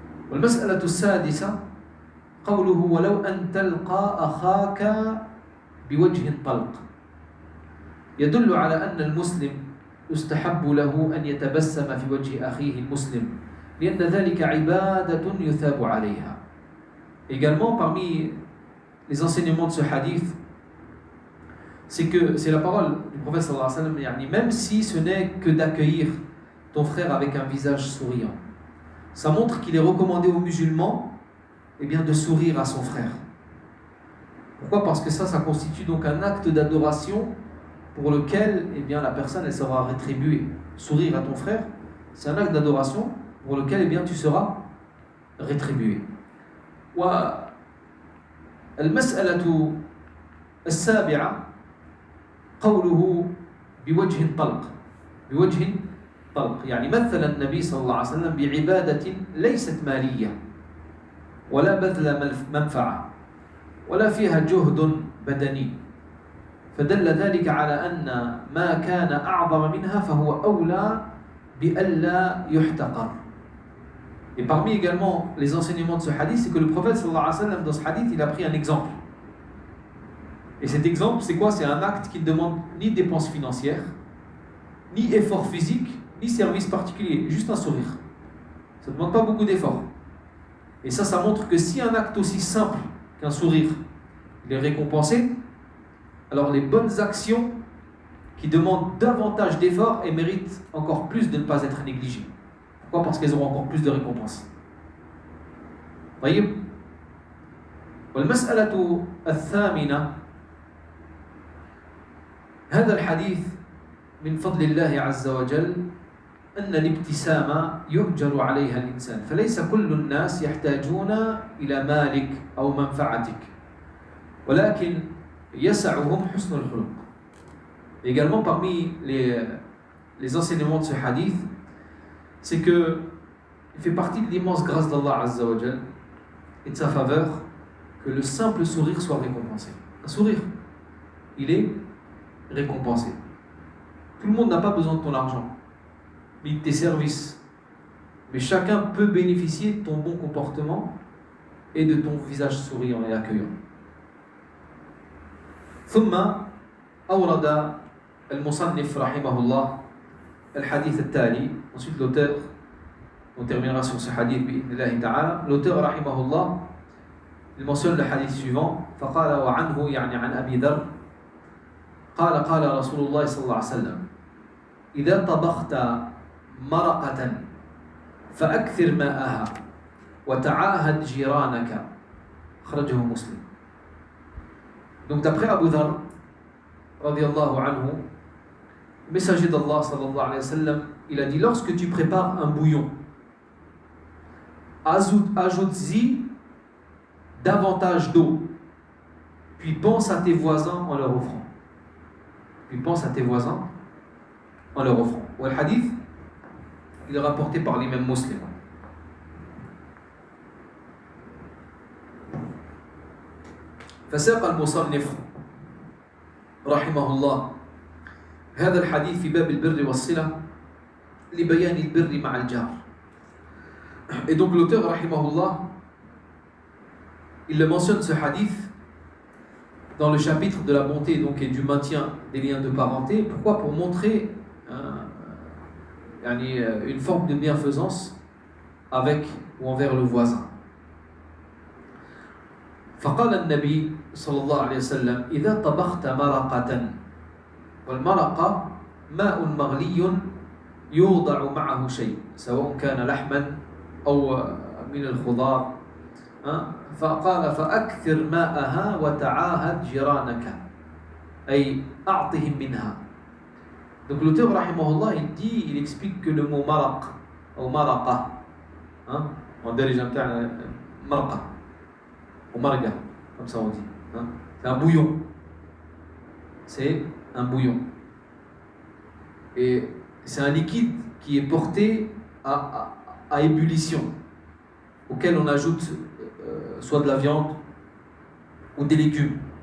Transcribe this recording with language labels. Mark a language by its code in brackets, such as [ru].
[ar] والمسألة السادسة قوله: ولو أن تلقى أخاك بوجه طلق. يدل على أن المسلم يستحب له أن يتبسم في وجه أخيه المسلم لأن ذلك عبادة يثاب عليها. [fr] Également, parmi les enseignements de ce hadith, c'est que c'est la parole du prophète sallallahu alayhi wa sallam, même si ce n'est que d'accueillir ton frère avec un visage souriant. Ça montre qu'il est recommandé aux musulmans de sourire à son frère. Pourquoi? Parce que ça constitue donc un acte d'adoration pour lequel la personne elle sera rétribuée. Sourire à ton frère, c'est un acte d'adoration pour lequel tu seras rétribué. [ar] والمسألة السابعة قوله بوجه طلق. بوجه طلق يعني مثل النبي صلى الله عليه وسلم بعبادة ليست مالية ولا بذل منفعة ولا فيها جهد بدني، فدل ذلك على أن ما كان أعظم منها فهو أولى بألا يحتقر. [fr] Et parmi également les enseignements de ce hadith, c'est que le prophète sallallahu alayhi wa sallam, dans ce hadith, il a pris un exemple. Et cet exemple, c'est quoi? C'est un acte qui ne demande ni dépenses financières, ni effort physique, ni service particulier, juste un sourire. Ça ne demande pas beaucoup d'efforts. Et ça montre que si un acte aussi simple qu'un sourire, il est récompensé, alors les bonnes actions qui demandent davantage d'efforts et méritent encore plus de ne pas être négligées. Pourquoi? Parce qu'elles auront encore plus de récompenses. [ar] طيب. والمسألة الثامنة هذا الحديث من فضل الله عز وجل أن الابتسامة يؤجر عليها الإنسان، فليس كل الناس يحتاجون إلى مالك أو منفعتك، ولكن يسعهم حسن الخلق. [fr] Également parmi les enseignements de ce hadith, c'est que il fait partie de l'immense grâce d'Allah Azza wa Jal et de sa faveur que le simple sourire soit récompensé. Un sourire, il est récompensé. Tout le monde n'a pas besoin de ton argent, ni de tes services. Mais chacun peut bénéficier de ton bon comportement et de ton visage souriant et accueillant. [ar] ثم أورد المصنف رحمه الله الحديث التالي. [fr] Ensuite l'auteur, on terminera sur ce hadith [ar] بإذن الله تعالى. [fr] L'auteur [ar] رحمه الله, [fr] il mentionne le hadith suivant. [ar] فقال وعنه يعني عن أبي ذر قال قال رسول الله صلى الله عليه وسلم إذا طبخت مرقة فأكثر ماءها وتعاهد جيرانك أخرجه مسلم. [fr] Donc d'après Abu Dharr radiyallahu anhu, le messager d'Allah sallallahu alayhi wa sallam, il a dit, lorsque tu prépares un bouillon, ajoute-y davantage d'eau, puis pense à tes voisins en leur offrant. Puis pense à tes voisins en leur offrant. Ou le hadith, il est rapporté par l'imam Muslim. [ar] فساق المصنف رحمه الله هذا الحديث في باب البر والصلة لبيان البر مع الجار. [fr] Et donc l'auteur rahimahullah, il le mentionne ce hadith dans le chapitre de la bonté donc, et du maintien des liens de parenté. Pourquoi? Pour montrer une forme de bienfaisance avec ou envers le voisin. [ar] فقال النبي صلى الله عليه وسلم إذا طبخت مرقة والمرقة ماء مغلي يوضع معه شيء سواء كان لحما أو من الخضار فقال فأكثر ماءها وتعاهد جيرانك أي أعطهم منها. [fr] Donc l'auteur rahimahullah il explique que le mot maraq ou maraqa, on dit les gens marqa ou marga, comme ça on dit, c'est un bouillon. C'est un bouillon. Et c'est un liquide qui est porté à ébullition, auquel on ajoute soit de la viande ou des légumes.